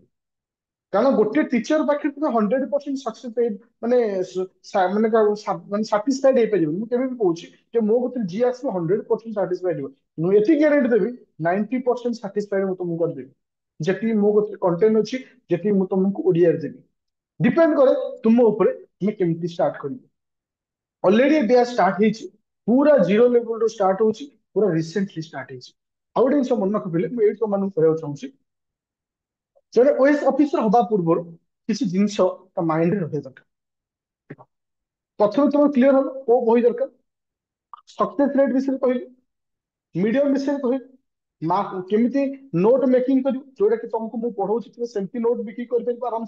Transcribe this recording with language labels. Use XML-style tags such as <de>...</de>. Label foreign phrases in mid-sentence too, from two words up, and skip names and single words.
<or>କାରଣ ଗୋଟେ ଟିଚର ପାଖରେ ତୁମେ 100% ସକ୍ସେସ ମାନେ ମାନେ ମାନେ ସାଟିସ୍ଫାଇଡ ହେଇପାରିବନି। ମୁଁ କେବେ ବି କହୁଛି ଯେ ମୋ ଭିତରେ ଯିଏ ଆସିବ 100% ସାଟିସ୍ଫାଇଡ ହେବ। ମୁଁ ଏତିକି ଗ୍ୟାରେଣ୍ଟି ଦେବି 90% ସାଟିସ୍ଫାଇଡ ମୁଁ ତମକୁ କରିଦେବି। ଯେତିକି ମୋ କତିରେ କଣ୍ଟେଣ୍ଟ ଅଛି, ଯେତିକି ମୁଁ ତମକୁ ଓଡିଆରେ ଦେବି, ଡିପେଣ୍ଡ କରେ ତୁମ ଉପରେ ତୁମେ କେମିତି ଷ୍ଟାର୍ଟ କରିବ।</or> <en>already batch start</en> <or>ହେଇଛି, ପୁରା</or> <en>zero level</en> <or>ରୁ ଷ୍ଟାର୍ଟ ହଉଛି, ପୁରା</or> <en>recently start</en> <or>ହେଇଛି। ଆଉ ଗୋଟେ ଜିନିଷ ମନେ ରଖିଥିଲେ ମୁଁ ଏଇଠି ତମମାନଙ୍କୁ କହିବାକୁ ଚାହୁଁଛି, ଜଣେ</or> <en>OAS officer</en> <or>ହବା ପୂର୍ବରୁ କିଛି ଜିନିଷ ତା ମାଇଣ୍ଡରେ ରହିବା ଦରକାର। ପ୍ରଥମେ ତମେ କ୍ଲିୟର ହବ କୋଉ ବହି ଦରକାର,</or> <en>success rate</en> <or>ବିଷୟରେ କହିଲି, ମିଡିୟମ ବିଷୟରେ କହିଲି, କେମିତି</or> <en>note making</en> <or>କରିବୁ ଯୋଉଟା କି ତମକୁ ମୁଁ ପଢଉଛି ତୁମେ ସେମିତି ନୋଟ ବିକ୍ରି କରିପାରିବ ଆରାମସେ।</or>